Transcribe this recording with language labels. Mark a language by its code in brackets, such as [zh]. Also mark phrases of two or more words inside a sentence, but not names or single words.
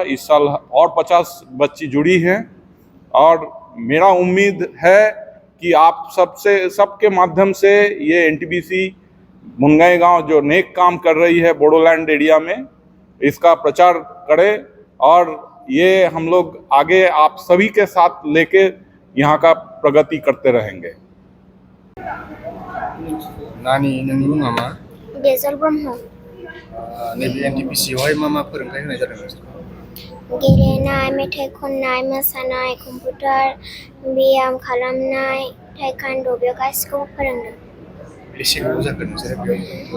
[hi] इस साल और 50 बच्ची जुड़ी हैं और मेरा उम्मीद है कि आप सबके माध्यम से ये एनटीपीसी मुनगाई गांव जो नेक काम कर रही है बोडोलैंड एरिया में, इसका प्रचार करें और ये हम लोग आगे आप सभी के साथ लेके यहाँ का प्रगति करते रहेंगे। [brx] नानी नोंनि मुङा मा? बेजल ब्रह्म। नैबे एनटीपीसीआवहाय मा फोरोंथाइ होनाय जादों? गेलेनाय, मेथाइ खननाय, मोसानाय, कम्पिउटार, ब्याम खालामनाय, ताइक्वान्ड' बेयाव गासिखौबो फोरोंदों। बेसे गोबाव जाखो नोंसोरो बेयाव?